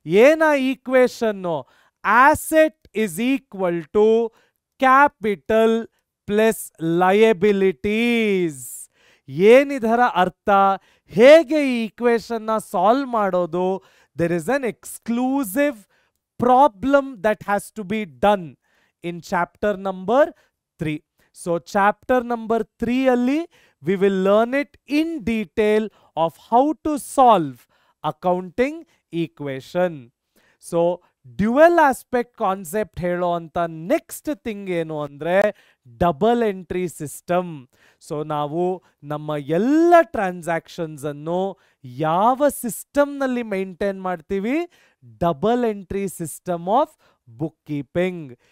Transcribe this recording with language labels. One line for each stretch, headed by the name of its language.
Kannada: ಏನ ಈಕ್ವೇಶನ್ನು?
English: Asset is equal to capital plus liabilities.
Kannada: ಏನಿದರ ಅರ್ಥ? ಹೇಗೆ ಈ ಈಕ್ವೇಶನ್ನ ಸಾಲ್ವ್ ಮಾಡೋದು?
English: There is an exclusive problem that has to be done in chapter number 3.
Kannada: Chapter number 3 ಅಲ್ಲಿ
English: we will learn it in detail of how to solve accounting equation.
Kannada: Dual aspect concept ಹೇಳೋ ಅಂತ next thing ಏನು ಅಂದರೆ double entry system. ನಾವು ನಮ್ಮ ಎಲ್ಲ transactions ಅನ್ನು ಯಾವ ಸಿಸ್ಟಮ್ನಲ್ಲಿ ಮೇಂಟೈನ್ ಮಾಡ್ತೀವಿ?
English: Double entry system of book keeping.